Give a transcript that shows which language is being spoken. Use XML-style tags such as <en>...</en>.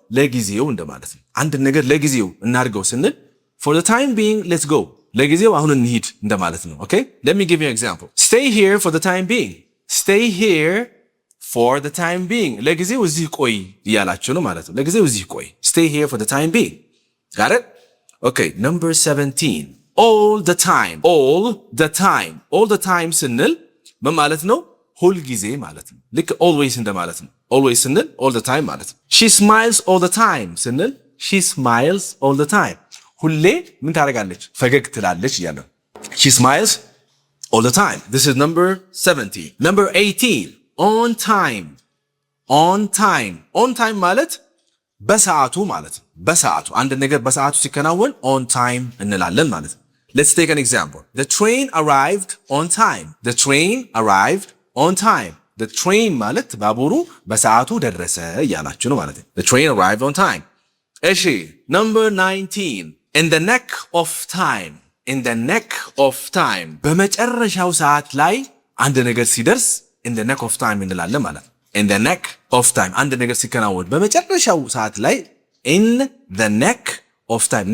<am>ለጊዜው እንደማለት ነው። አንድ ነገር ለጊዜው እናድርገው ስንል</am> <en>for the time being let's go.</en> <am>ለጊዜው አሁን እንሂድ እንደማለት ነው።</am> <en>Okay? Let me give you an example. Stay here for the time being. Stay here for the time being.</en> <am>ለጊዜው እዚህ ቆይ እያላችሁ ነው ማለት ነው። ለጊዜው እዚህ ቆይ.</am> <en>Stay here for the time being. Got it? Okay, number 17. All the time. All the time. All the time</en> <am>ስንል ምን ማለት ነው? ሁል ጊዜ ማለት ነው። ልክ</am> <en>always</en> <am>እንደማለት ነው።</am> <en>always</en> <am>ስንል</am> <en>all the time</en> <am>ማለት ነው።</am> <en>She smiles all the time ስንል she smiles all the time.</en> <am>ሁሌ ምን ታደርጋለች? ፈገግ ትላለች እያለው።</am> <en>She smiles all the time. This is number 17. Number 18. On time. On time. On time</en> <am>ማለት በሰዓቱ ማለት ነው። በሰዓቱ አንድ ነገር በሰዓቱ ሲከናወን</am> <en>on time</en> <am>እንላለን ማለት ነው።</am> <en>Let's take an example. The train arrived on time. The train arrived on time. The train</en> <am>ማለት ባቡሩ በሰዓቱ ደረሰ እያላችሁ ነው ማለት ነው።</am> <en>The train arrived on time.</en> <am>እሺ</am> <en>number 19. In the neck of time. In the neck of time.</en> <am>በመጨረሻው ሰዓት ላይ አንድ ነገር ሲደርስ</am> <en>in the neck of time</en> <am>እንላለን ማለት ነው።</am> <en>In the neck of time</en> <am>አንድ ነገር ሲከናወን በመጨረሻው ሰዓት ላይ</am> <en>in the neck of time.</en>